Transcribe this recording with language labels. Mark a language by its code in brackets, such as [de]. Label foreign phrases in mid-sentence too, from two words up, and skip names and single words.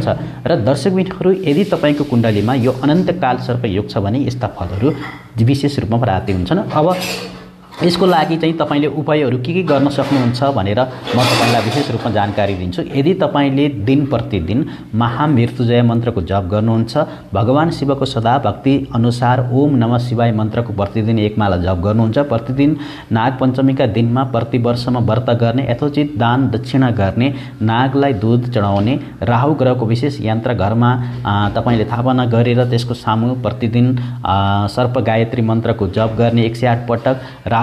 [ne] र दर्शकबिनहरू, यदि तपाईँको कुण्डलीमा यो अनन्तकाल सर्प योग छ भने यस्ता फलहरू विशेष रूपमा प्राप्ति हुन्छन्। अब यसको लागि चाहिँ तपाईँले उपायहरू के गर्न सक्नुहुन्छ भनेर म तपाईँलाई विशेष रूपमा जानकारी दिन्छु। यदि तपाईँले दिन प्रतिदिन महामृत्युञ्जय मन्त्रको जप गर्नुहुन्छ, भगवान शिवको सदा भक्ति अनुसार [sa] ओम नमः शिवाय [ne] मन्त्रको प्रतिदिन एक माला जप गर्नुहुन्छ, प्रतिदिन नागपञ्चमीका दिनमा प्रतिवर्षमा व्रत गर्ने, यथोचित दान दक्षिणा गर्ने, नागलाई दूध चढाउने, राहु ग्रहको विशेष यन्त्र घरमा तपाईँले स्थापना गरेर त्यसको सामु प्रतिदिन सर्प गायत्री मन्त्रको जप गर्ने 108 पटक, राहु